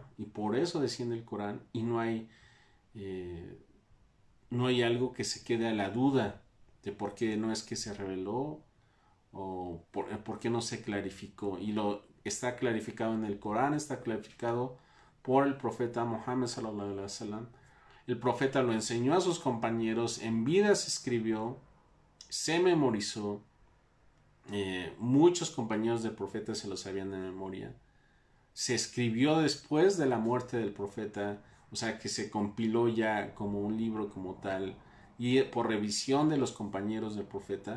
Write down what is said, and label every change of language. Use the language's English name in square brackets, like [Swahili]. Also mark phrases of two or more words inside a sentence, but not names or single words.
[Spanish] Y por eso desciende el Corán. Y no hay algo que se quede a la duda de por qué no es que se reveló o por qué no se clarificó. Y lo está clarificado en el Corán, está clarificado por el profeta Muhammad [Arabic] صلى الله عليه وسلم. [Spanish] El profeta lo enseñó a sus compañeros, en vida se escribió, se memorizó. Muchos compañeros del profeta se lo sabían de memoria. Se escribió después de la muerte del profeta, o sea que se compiló ya como un libro como tal, y por revisión de los compañeros del profeta.